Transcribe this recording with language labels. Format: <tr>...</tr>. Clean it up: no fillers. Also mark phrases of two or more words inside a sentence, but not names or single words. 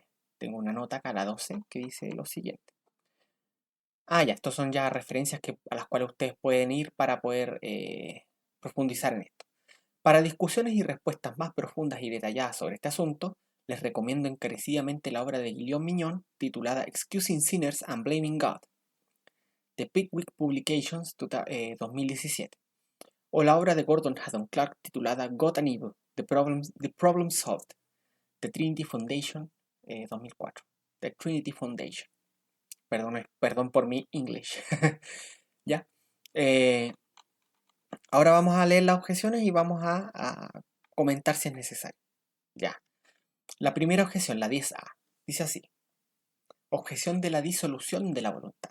<es>Tengo una nota acá, la 12, que dice lo siguiente. Ya, estos son ya referencias a las cuales ustedes pueden ir para poder profundizar en esto. Para discusiones y respuestas más profundas y detalladas sobre este asunto, les recomiendo encarecidamente la obra de Guillaume Mignon titulada Excusing Sinners and Blaming God, de Pickwick Publications 2017, o la obra de Gordon Haddon Clark titulada God and Evil, The Problem Solved, de Trinity Foundation 2004, The Trinity Foundation. Perdón por mi English. ¿Ya? Eh, Ahora vamos a leer las objeciones y vamos a comentar si es necesario. Ya. La primera objeción, la 10A, dice así. Objeción de la disolución de la voluntad.</es>